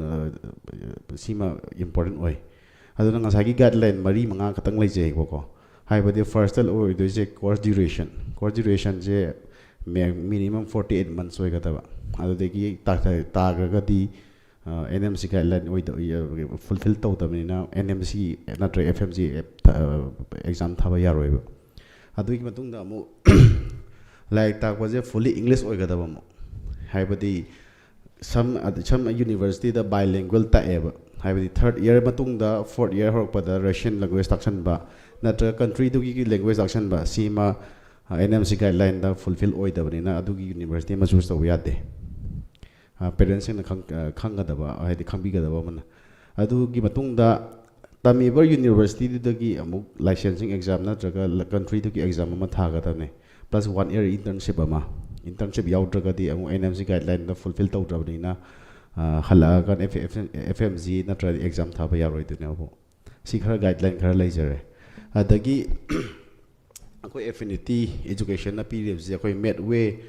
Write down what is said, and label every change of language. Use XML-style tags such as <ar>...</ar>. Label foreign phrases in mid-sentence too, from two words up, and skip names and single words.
<mni>ꯁꯤꯃ ꯏꯝꯄꯣꯔꯇꯦꯟ ꯑꯣꯏ ꯑꯗꯨꯅ ꯉꯁꯥꯏꯒꯤ ꯒꯥꯏꯗꯂꯥꯏꯟ 4-5 ꯈꯛꯇꯪ ꯂꯩꯖꯩꯕꯀꯣ ꯍꯥꯏꯕꯗꯤ ꯐꯥꯔꯁꯇ ꯑꯣꯏꯗꯣꯏꯁꯦ</mni> <en>course durationꯁꯦ minimum 48 months</en> <mni>ꯑꯣꯏꯒꯗꯕ ꯑꯗꯨꯗꯒꯤ ꯇꯥꯈ꯭ꯔꯒꯗꯤ NMC</mni> <en>guideline fulfil</en> <mni>ꯇꯧꯗꯕꯅꯤꯅ NMC ꯅꯠꯇ꯭ꯔꯒ FMC ꯑꯦꯛꯖꯥꯝ ꯊꯥꯕ ꯌꯥꯔꯣꯏꯕ ꯑꯗꯨꯒꯤ ꯃꯇꯨꯡꯗ ꯑꯃꯨꯛ ꯂꯥꯏꯔꯤꯛ ꯇꯥꯛꯄꯁꯦ</mni> <en>fully English</en> <mni>ꯑꯣꯏꯒꯗꯕ ꯑꯃꯨꯛ ꯍꯥꯏꯕꯗꯤ</mni> <en>some universityꯗ</en> <mni>ꯕꯥꯏꯂꯤꯡꯒꯨꯋꯦꯜ ꯇꯥꯛꯑꯦꯕ ꯍꯥꯏꯕꯗꯤ</mni> <en>3rd year</en> <mni>ꯃꯇꯨꯡꯗ</mni> <en>4th year</en> <mni>ꯍꯧꯔꯛꯄꯗ</mni> <en>Russian language</en> <mni>ꯇꯥꯛꯁꯟꯕ ꯅꯠꯇ꯭ꯔꯒ ꯀꯟꯇ꯭ꯔꯤꯗꯨꯒꯤ ꯂꯦꯡꯒ꯭ꯋꯦꯖ ꯇꯥꯛꯁꯟꯕ ꯁꯤꯃ NMC ꯒꯥꯏꯗꯂꯥꯏꯟꯗ ꯐꯨꯜꯐꯤꯜ ꯑꯣꯏꯗꯕꯅꯤ나 ꯑꯗꯨꯒꯤ ꯌꯨꯅꯤꯚꯔꯁꯤꯇꯤ ꯑꯃ ꯆꯨꯁ ꯇꯧꯕ ꯌꯥꯗꯦ ꯄꯦꯔꯦꯟꯁꯁꯤꯡꯅ ꯈꯪꯒꯗꯕ ꯍꯥꯏꯗꯤ ꯈꯪꯕꯤꯒꯗꯕ ꯑꯃꯅ ꯑꯗꯨꯒꯤ ꯃꯇꯨꯡꯗ ꯇꯝꯃꯤꯕ ꯌꯨꯅꯤꯚꯔꯁꯤꯇꯤꯗꯨꯗꯒꯤ ꯑꯃꯨꯛ</mni> <en>licensing exam</en> <mni>ꯅꯠꯇ꯭ꯔꯒ ꯀꯟꯇ꯭ꯔꯤꯗꯨꯒꯤ ꯑꯦꯛꯖꯥꯝ ꯑꯃ ꯊꯥꯒꯗꯕꯅꯦ +</mni> <en>1 year internship</en> <mni>ꯑꯃ internship ꯌꯥꯎꯗ꯭ꯔꯒꯗꯤ ꯑꯃꯨꯛ NMC ꯒꯥꯏꯗꯂꯥꯏꯟꯗ ꯐꯨꯜꯐꯤꯜ ꯇꯧꯗ꯭ꯔꯕꯅꯤꯅ ꯍꯜꯂꯛꯑꯒ FMG ꯅꯠꯇ꯭ꯔꯒ ꯑꯦꯛꯖꯥꯝ ꯊꯥꯕ ꯌꯥꯔꯣꯏꯗꯣꯏꯅꯦꯕ ꯁꯤ ꯈꯔ ꯒꯥꯏꯗꯂꯥꯏꯟ ꯈꯔ ꯂꯩꯖꯔꯦ ꯑꯗꯒꯤ ꯑꯩꯈꯣꯏ Affinity Educationꯅ ꯄꯤꯔꯤꯕꯁꯦ ꯑꯩꯈꯣꯏ ꯃꯦꯗꯋꯦ</mni>